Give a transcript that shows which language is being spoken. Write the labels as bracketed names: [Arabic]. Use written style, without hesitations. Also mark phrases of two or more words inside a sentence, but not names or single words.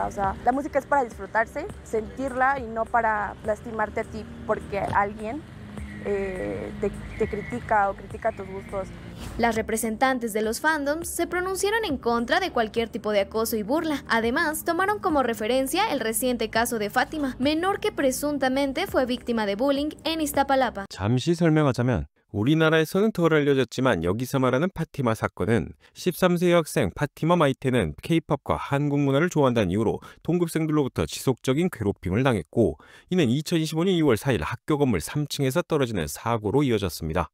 [Spanish] O sea, la música es para disfrutarse, sentirla y no para lastimarte a ti porque alguien te critica o critica tus gustos. Las representantes de los fandoms se pronunciaron en contra de cualquier tipo de acoso y burla. Además, tomaron como referencia el reciente caso de Fátima, menor que presuntamente fue víctima de bullying en Iztapalapa. [Korean] 잠시 설명하자면 우리나라에서는 덜 알려졌지만 여기서 말하는 파티마 사건은 13세 여학생 파티마 마이테는 K-팝과 한국 문화를 좋아한다는 이유로 동급생들로부터 지속적인 괴롭힘을 당했고 이는 2025년 2월 4일 학교 건물 3층에서 떨어지는 사고로 이어졌습니다.